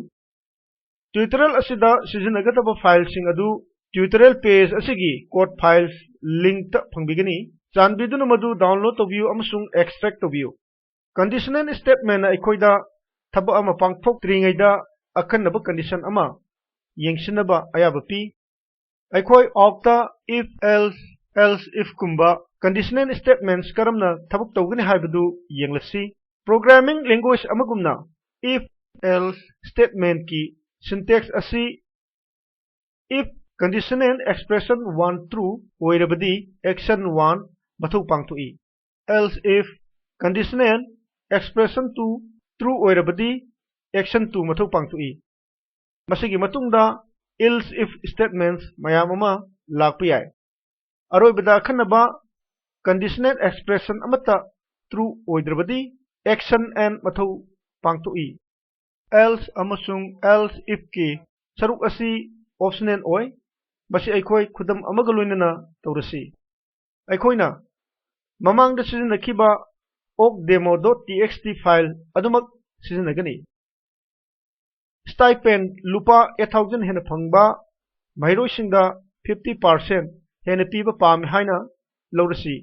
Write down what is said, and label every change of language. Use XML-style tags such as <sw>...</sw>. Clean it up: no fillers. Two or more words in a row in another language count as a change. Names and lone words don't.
<mni>Tutorial asida sizinagadaba file sing adu tutorial page asigi</mni> <en>code files</en> <mni>link ta phangbigani. Chanbiduna madu download tobiu amasung extract tobiu.</mni> <en>Conditional statement</en> <mni>aikoida thaba ama pangthok tringaida akhanaba condition ama yengsinaba ayaba pi. Aikoi okta</mni> <en>if else if</en> <mni>kumba</mni> <en>conditional statements</en> <mni>karamna thabuk tawgani haibadu yenglasi.</mni> <en>Programming language</en> <mni>amagumna</mni> <en>if else statement</en> <mni>ki syntax asi</mni> <en>if conditional expression 1 true</en> <mni>oirabadi action 1 mathau pangtoi.</mni> <en>Else if conditional expression 2 true</en> <mni>oirabadi action 2 mathau pangtoi. Masigi matungda else if statements mayam ama lakpa yai. Aroibada khanaba</mni> <en>conditional expression</en> <mni>amata true oidrabadi action and mathau pangtoi. Else amasung</mni> <en>else if</en> <mni>ki saruk asi optional oi. Basi aikoi khudam amaga loinana tawrasi. Aikoina mamangda sizinakhiba okdemo.txt file adumak sizinagani. Stipend lupa 8,000 hena phangba mahiroisingda 50% hena piba pam haina lawrasi.</mni>